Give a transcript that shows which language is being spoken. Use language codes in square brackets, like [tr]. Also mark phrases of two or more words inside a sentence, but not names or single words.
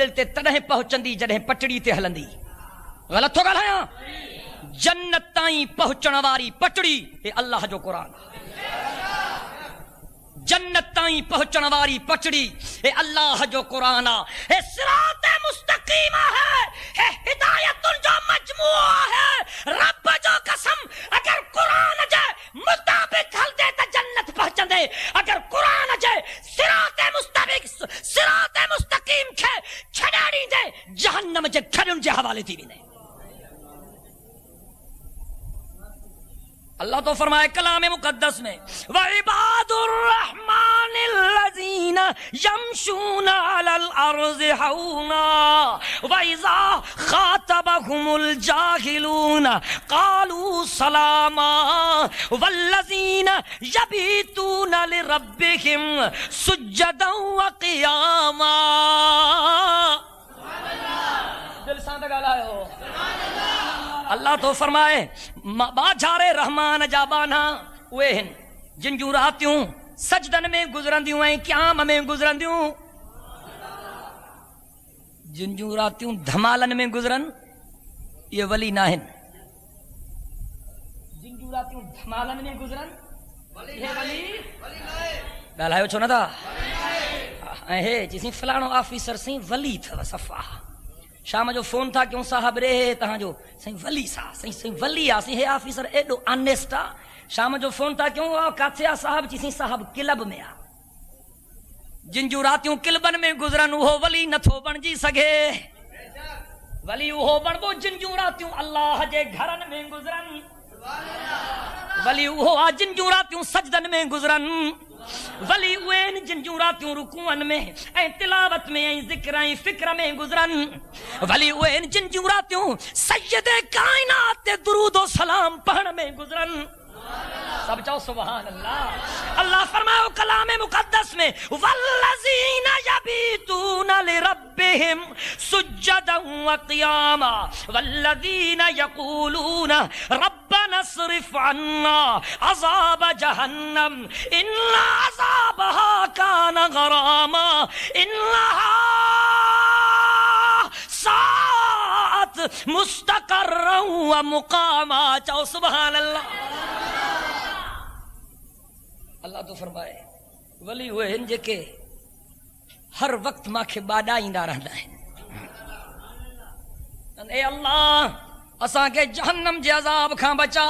[sd] मंज़िल ते तॾहिं पहुचंदी जॾहिं पटड़ी ते हलंदी। غلط تو ॻाल्हायां जन्नत ताईं पहुचण वारी पटड़ी हे अल्लाह जो क़ुरान जन्नत ताईं पहुचण वारी पटड़ी हे अल्लाह जो क़ुरान हे [ar] صراط مستقيم [sd] है हिदायतुन जो मजमूआ है रब जो कसम अगर क़ुरान जे मुताबिक हलदे त जन्नत पहुचंदे अगर क़ुरान जे [ar] صراط مستقيم [sd] खे छॾाड़ी दे जहन्नम जे खड़ियुनि जे हवाले थी वेंदे अल्लाह तो फरमाए कलाम मुकद्दस में [ar] وعباد الرحمن الذين يمشون على الأرض هونا وإذا خاطبهم الجاهلون قالوا سلاما والذين يبيتون لربهم سجدا وقياما [sd] दिल सां ॻाल्हायो अल्लाह तो फरमाए बाजारे रहमान जा बाना उहे आहिनि जिन जूं रातियूं सजदन में गुज़रंदियूं ऐं क़याम में गुज़रंदियूं जिन जूं रातियूं धमालन में गुज़रनि इहे वली न आहिनि जिन जूं रातियूं धमालन में गुज़रनि इहे वली ॻाल्हायो छो नथा ऐं हे चईसीं फलाणो ऑफिसर साईं वली अथव सफ़ा शाम जो फोन था क्यों साहब रे तव्हांजो साईं वली सा साईं वली आहे साईं हे ऑफिसर एॾो ऑनेस्ट आहे शाम जो फोन था क्यों किथे आहे साहब चईसीं साहब क्लब में आहे जिन जूं रातियूं क्लबनि में गुज़रनि उहो वली नथो बणिजी सघे वली उहो बणिबो जिन जूं रातियूं अल्लाह जे घरनि में गुज़रनि वली उहो आहे जिन जूं रातियूं सजदनि में गुज़रनि वली उहे आहिनि जिन जूं रातियूं रुकूअनि में ऐं तिलावत में ऐं ज़िक्र ऐं फ़िक्र में गुज़रनि वली उहे आहिनि जिन जूं रातियूं सय्यद काइनात ते दुरूद ओ सलाम पढ़ण में गुज़रनि सब चओ [ar] سبحان الله [sd] अल्लाह फरमायो कलाम मुकद्दस में [ar] والذين يبيتون لربهم سجدا وقياما والذين يقولون ربنا اصرف عنا عذاب جهنم إن عذابها كان غراما إنها ساءت مستقرا ومقاما [sd] चओ [ar] سبحان الله [sd] अल्लाह तो फरमाए वली उहे आहिनि जेके हर वक़्तु मूंखे ॿाॾाईंदा रहंदा आहिनि ए अल्लाह असांखे जहन्नम जे अज़ाब खां बचा